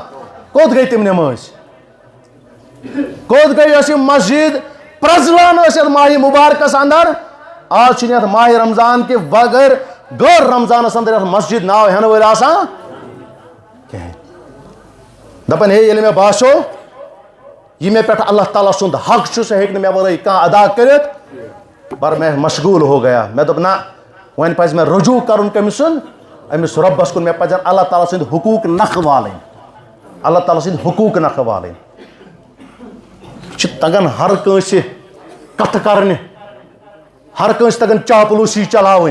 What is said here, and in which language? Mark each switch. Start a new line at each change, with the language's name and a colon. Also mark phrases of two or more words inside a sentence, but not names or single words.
Kashmiri: کوٚت گٔے تِم نٮ۪مٲزۍ کوٚت گٔے یۄس یہِ مسجد پرٛزلان ٲس یتھ ماہِ مُبارکس اندر. آز چھُنہٕ یتھ ماہِ رمضان کہِ بغٲر غٲر رمضانس اندر یتھ مسجد ناو ہٮ۪نہٕ وٲلۍ آسان کہیٖنۍ. دپان ہے ییٚلہِ مےٚ باسیو یہِ مےٚ پٮ۪ٹھ اللہ تعالیٰ سُنٛد حق چھُ سُہ ہیٚکہِ نہٕ مےٚ ورٲے کانٛہہ ادا کٔرِتھ
Urdu: پر میں مشغوٗل ہو گیا.
Kashmiri: مےٚ دوٚپ نہ وۄنۍ پزِ مےٚ رجوٗع کرُن کٔمِس سُنٛد أمِس رۄبس کُن. مےٚ پزن اللہ تعالیٰ سٕنٛدۍ حقوٗق نکھٕ والٕنۍ اللہ تعالیٰ سٕنٛدۍ حقوٗق نکھٕ والٕنۍ. چھِ تگان ہر کٲنٛسہِ کتھٕ کرنہِ ہر کٲنٛسہِ تگان چاپلوٗسی چلاوٕنۍ.